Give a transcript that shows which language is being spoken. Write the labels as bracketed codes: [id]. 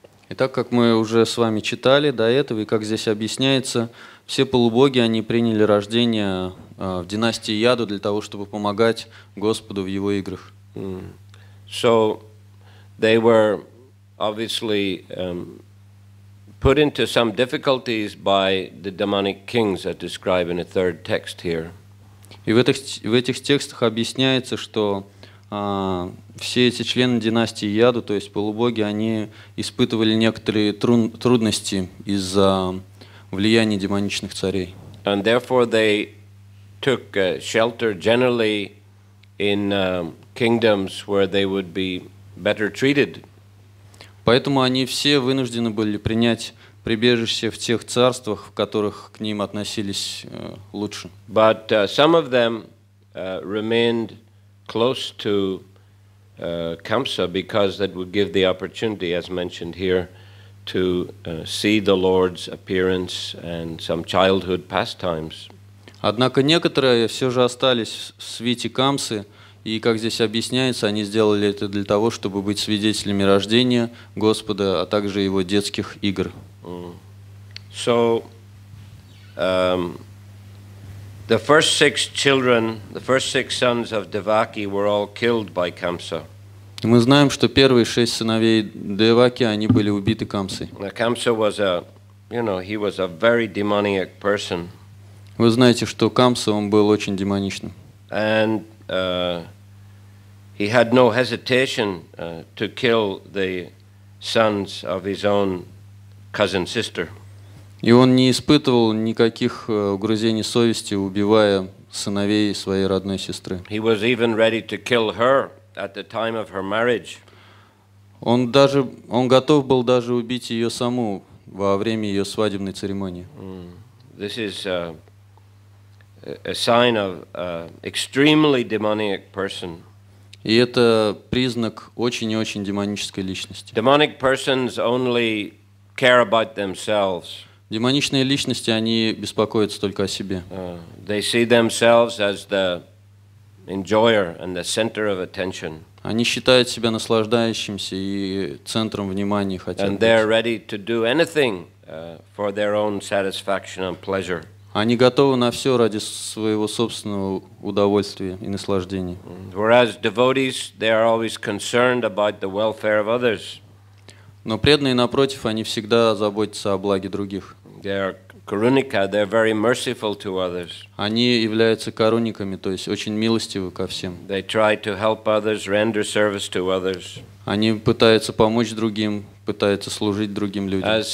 [ru] И так как мы уже с вами читали до этого, и как здесь объясняется, все полубоги, они приняли рождение в династии Яду для того, чтобы помогать Господу в его играх. [en] So they were obviously put into some difficulties by the demonic kings that describe in a third text here. [ru] И в этих текстах объясняется, что все эти члены династии Яду, то есть полубоги, они испытывали некоторые трудности из-за влияния демоничных царей. [en] And therefore they took shelter generally in kingdoms where they would be better treated [ru] Поэтому они все вынуждены были принять прибежище в тех царствах, в которых к ним относились лучше. [en] But some of them remained close to Kamsa because that would give the opportunity, as mentioned here, to see the Lord's appearance and some childhood pastimes. [ru] Однако некоторые все же остались в свите Камсы, и, как здесь объясняется, они сделали это для того, чтобы быть свидетелями рождения Господа, а также его детских игр. [en] So, the first 6 children, the first 6 sons of Devaki were all killed by Kamsa. [ru] Мы знаем, что первые 6 сыновей Деваки, они были убиты Камсой. [en] Kamsa was he was a very demoniac person. [ru] Вы знаете, что Камса, он был очень демоничным. [en] And he had no hesitation to kill the sons of his own cousin sister. [ru] И он не испытывал никаких угрызений совести, убивая сыновей своей родной сестры. [en] He was even ready to kill her at the time of her marriage. [ru] Он готов был даже убить ее саму во время ее свадебной церемонии. [en] This is a sign of extremely demoniac person. [ru] И это признак очень и очень демонической личности. [en] Demonic persons only care about themselves. [ru] Демоничные личности, они беспокоятся только о себе. [en] They see themselves as the enjoyer and the center of attention. [ru] Они считают себя наслаждающимся и центром внимания хотят [en] And they're ready to do anything for their own satisfaction and pleasure. [ru] Они готовы на все ради своего собственного удовольствия и наслаждения. [en] Whereas devotees, they are always concerned about the welfare of others. [ru] Но преданные, напротив, они всегда заботятся о благе других. [en] They are karunika, they're very merciful to others. [ru] Они являются каруниками, то есть очень милостивы ко всем. [en] They try to help others, render service to others. [ru] Они пытаются помочь другим, пытаются служить другим людям.